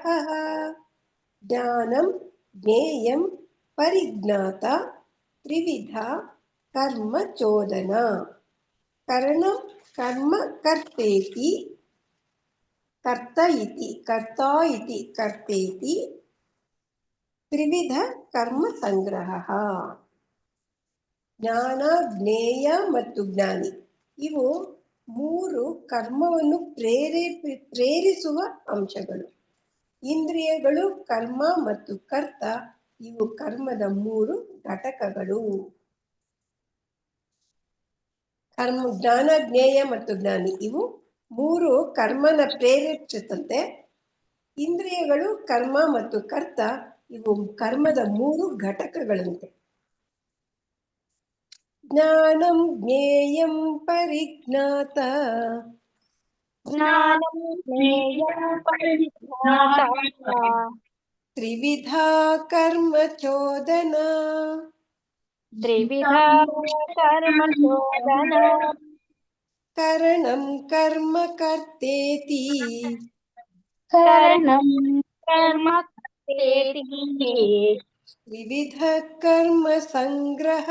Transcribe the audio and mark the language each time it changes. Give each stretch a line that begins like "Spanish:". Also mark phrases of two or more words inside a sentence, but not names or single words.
Sanskrit: ಜ್ಞಾನಂ ಜ್ಞೇಯಂ ಪರಿಜ್ಞಾತ ತ್ರಿವಿಧ ಕರ್ಮ ಚೋದನ ಕರಣಂ ಕರ್ಮ ಕರ್ತೇತಿ ಕರ್ತಾ ಇತಿ ಕರ್ತೇತಿ ತ್ರಿವಿಧ ಕರ್ಮ ಸಂಗ್ರಹ.
Kannada: ಜ್ಞಾನ, ಜ್ಞೇಯ ಮತ್ತು ಜ್ಞಾನಿ ಇವು ಮೂರು ಕರ್ಮವನ್ನು ಪ್ರೇರಿಸುವ ಅಂಶಗಳು. ಇಂದ್ರಿಯಗಳು, ಕರ್ಮ ಮತ್ತು ಕರ್ತ ಇವು ಕರ್ಮದ ಮೂರು ಘಟಕಗಳು. ಜ್ಞಾನ, ಜ್ಞೇಯ ಮತ್ತು ಜ್ಞಾನಿ ಇವು ಮೂರು ಕರ್ಮನ ಪ್ರೇರೇಪಿಸುತ್ತಂತೆ. ಇಂದ್ರಿಯಗಳು, ಕರ್ಮ ಮತ್ತು ಕರ್ತ ಇವು ಕರ್ಮದ ಮೂರು ಘಟಕಗಳಂತೆ.
Sanskrit: ಜ್ಞಾನಂ ಜ್ಞೇಯಂ ಪರಿಜ್ಞಾತ ತ್ರಿವಿಧಾ ಕರ್ಮ ಚೋದನ ಕರಣಂ ಕರ್ಮ ಕರ್ತೇತಿ ತ್ರಿವಿಧ ಕರ್ಮ ಸಂಗ್ರಹ.